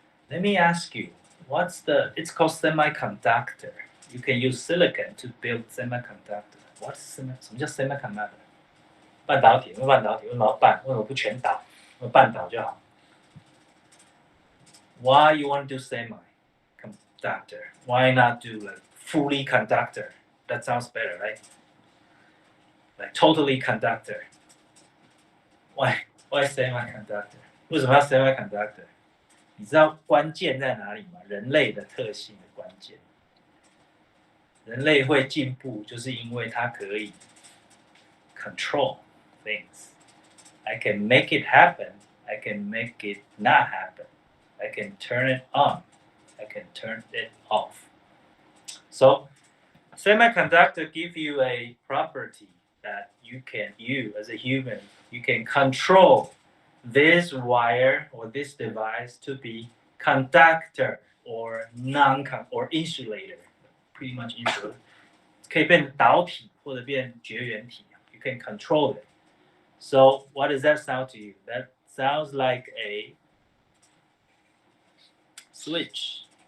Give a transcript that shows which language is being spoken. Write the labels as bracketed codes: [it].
[en] Let me ask you, it's called semiconductor. You can use silicon to build semiconductor. [zh] 什么叫 [en] semiconductor? [zh] 半导体，为什么要半？为什么不全导？半导就好。 [en] Why you want to do semiconductor? Why not do like fully conductor? That sounds better, right? Like totally conductor. Why semiconductor? [zh] 为什么要 semiconductor？你知道关键在哪里吗？人类的特性的关键。人类会进步，就是因为它可以 [en] control things. I can make it happen. I can make it not happen. I can turn it on. I can turn it off. So, semiconductor give you a property that you as a human, you can control this wire or this device to be conductor or or insulator, pretty much insulator. [zh] 可以变导体或者变绝缘体 [en] You can control it. So what does that sound to you? That sounds like a switch.